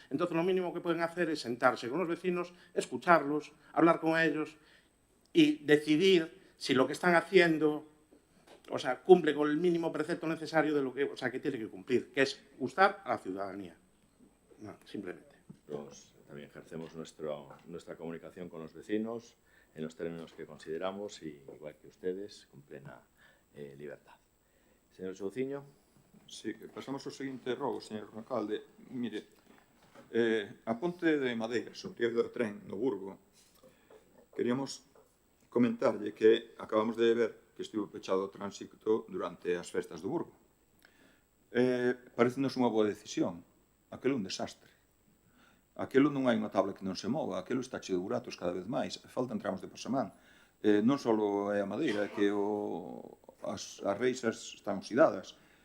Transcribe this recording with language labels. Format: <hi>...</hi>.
<es>Entonces, lo mínimo que pueden hacer es sentarse con los vecinos, escucharlos, hablar con ellos y decidir si lo que están haciendo cumple con el mínimo precepto necesario de lo que, que tiene que cumplir, que es gustar a la ciudadanía. No, simplemente. Pues también ejercemos nuestra comunicación con los vecinos en los términos que consideramos y, igual que ustedes, con plena libertad. Señor Chouciño.</es> <gl>Sí, pasamos ao seguinte rogo, señor alcalde. Mire, a ponte de Madeira, sobre o do tren no Burgo, queríamos comentarlle que acabamos de ver que estivo pechado o tránsito durante as festas do Burgo. Parecenos unha boa decisión. Aquelo é un desastre. Aquelo non hai unha tabla que non se mova, aquelo está cheo de buratos cada vez máis, faltan tramos de pasamán. Non só é a madeira, é que as reixas están oxidadas.</gl>